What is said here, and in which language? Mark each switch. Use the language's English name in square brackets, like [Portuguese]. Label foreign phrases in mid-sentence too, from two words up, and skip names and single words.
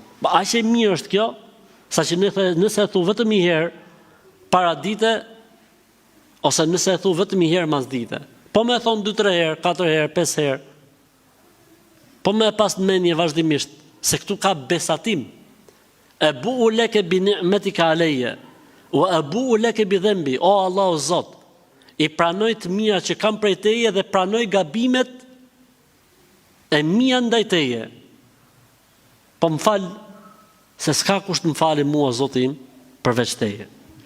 [Albanian] Aq e mirë është kjo, saqë nëse e thu vetëm një herë para dite, ose nëse e thu vetëm një herë mas dite, po me e thonë 2-3 herë, 4 herë, 5 herë, po me e pas në mendje vazhdimisht, se këtu ka besatim. [Arabic] أبوء لك بنعمتك علي وأبوء لك بذنبي. [Albanian] O Allah o Zot, i pranoj të mira që kam prej teje dhe pranoj gabimet e mia ndaj teje. Po më fal se s'ka kush të më falë mua Zoti im përveç teje.